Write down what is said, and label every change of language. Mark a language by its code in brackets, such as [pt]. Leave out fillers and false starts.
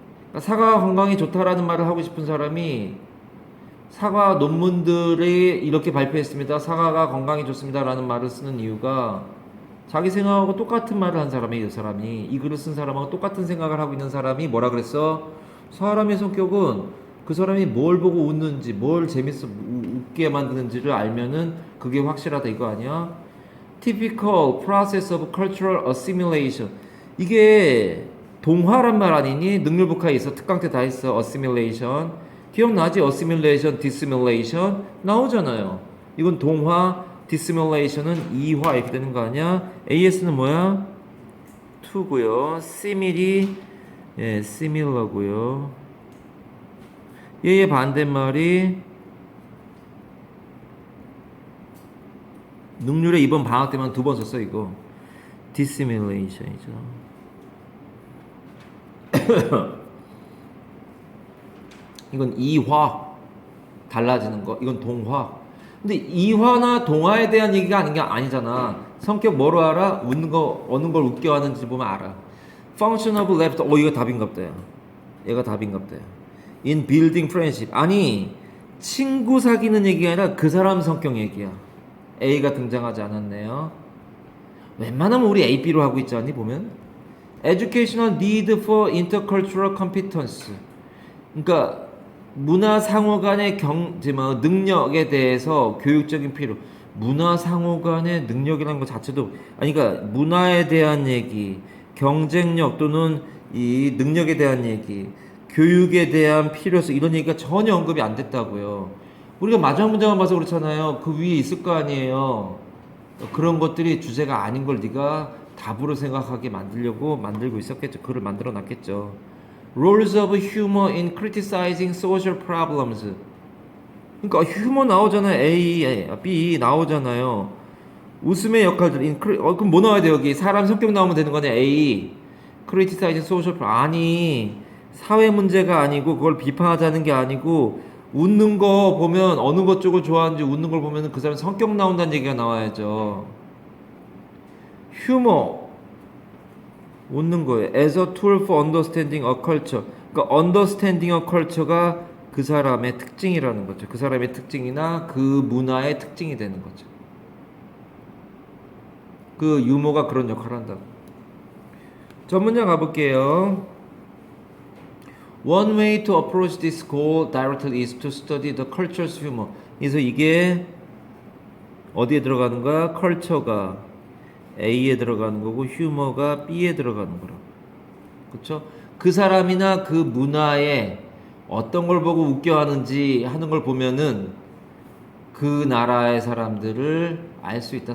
[ko] 그러니까 사과가 건강에 좋다라는 말을 하고 싶은 사람이 사과 논문들이 이렇게 발표했습니다. 사과가 건강에 좋습니다라는 말을 쓰는 이유가 자기 생각하고 똑같은 말을 한 사람이 이 사람이 이 글을 쓴 사람하고 똑같은 생각을 하고 있는 사람이 뭐라 그랬어? 사람의 성격은 그 사람이 뭘 보고 웃는지 뭘 재밌어 웃게 만드는지를 알면은 그게 확실하다 이거 아니야? [en] Typical process of cultural assimilation. [ko] 이게 동화란 말 아니니? 능률북하에 있어. 특강때 다 있어. assimilation. 기억나지? [en] assimilation, dissimilation [ko] 나오잖아요. 이건 동화, dissimulation은 이화 이렇게 되는 거 아니야? AS는 뭐야? to고요. simil이 예, similar고요. 얘의 반대말이 능률에 이번 방학 때만 2번 썼어 이거. dissimulation이죠. 이건 이화 달라지는 거. 이건 동화. 근데 이화나 동화에 대한 얘기가 아닌 게 아니잖아. 성격 뭐로 알아? 웃는 거 어느 걸 웃겨 하는지 보면 알아. [en] Function of left. [ko] 이거 답인갑다. 얘가 답인갑다. [en] In building friendship. [ko] 아니 친구 사귀는 얘기가 아니라 그 사람 성격 얘기야. A가 등장하지 않았네요. 웬만하면 우리 A, B로 하고 있지 않니 보면? [en] Educational need for intercultural competence. [ko] 그러니까 문화 상호 간의 능력에 대해서 교육적인 필요. 문화 상호 간의 능력이라는 것 자체도 아니 그러니까 문화에 대한 얘기, 경쟁력 또는 이 능력에 대한 얘기, 교육에 대한 필요성 이런 얘기가 전혀 언급이 안 됐다고요. 우리가 마지막 문장만 봐서 그렇잖아요. 그 위에 있을 거 아니에요. 그런 것들이 주제가 아닌 걸 네가 답으로 생각하게 만들려고 만들고 있었겠죠. 글을 만들어 놨겠죠. [en] Roles of humor in criticizing social problems. [ko] 그러니까 휴머 나오잖아요. A, B 나오잖아요. 웃음의 역할들. 그럼 뭐 나와야 돼 여기? 사람 성격 나오면 되는 거네. A. [en] criticizing social problem. [ko] 아니 사회 문제가 아니고 그걸 비판하자는 게 아니고 웃는 거 보면 어느 것 쪽을 좋아하는지 웃는 걸 보면 그 사람 성격 나온다는 얘기가 나와야죠. 휴머 웃는 거예요. [en] As a tool for understanding a culture. [ko] 그러니까 [en] understanding a culture [ko] 가 그 사람의 특징이라는 거죠. 그 사람의 특징이나 그 문화의 특징이 되는 거죠. 그 유머가 그런 역할을 한다고. 전문장 가볼게요. [en] One way to approach this goal directly is to study the culture's humor. [ko] 그래서 이게 어디에 들어가는 거야? 컬처가 A에 들어가는 거고 휴머가 B에 들어가는 거라고. 그렇죠? 그 사람이나 그 문화에 어떤 걸 보고 웃겨하는지 하는 걸 보면은 그 나라의 사람들을 알 수 있다.